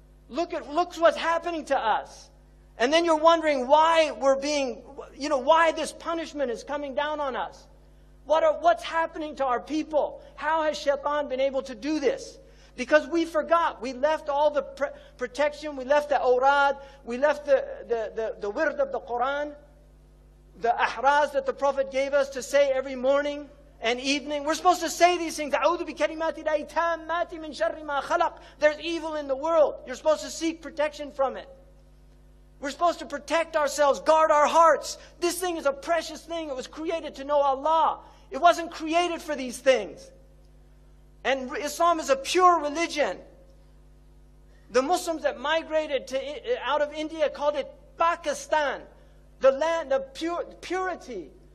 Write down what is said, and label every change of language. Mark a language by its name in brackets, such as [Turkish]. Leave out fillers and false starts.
[English] Look what's happening to us. And then you're wondering why we're being, why this punishment is coming down on us. What's happening to our people? How has Shaitan been able to do this? Because we forgot. We left all the protection. We left the awrad. We left the wird of the Quran. The ahraz that the Prophet gave us to say every morning and evening. We're supposed to say these things. [Arabic] أعوذ بكلمات الله التامات من شر ما خلق. [English] There's evil in the world. You're supposed to seek protection from it. We're supposed to protect ourselves, guard our hearts. This thing is a precious thing. It was created to know Allah. It wasn't created for these things. And Islam is a pure religion. The Muslims that migrated out of India called it Pakistan, the land of purity.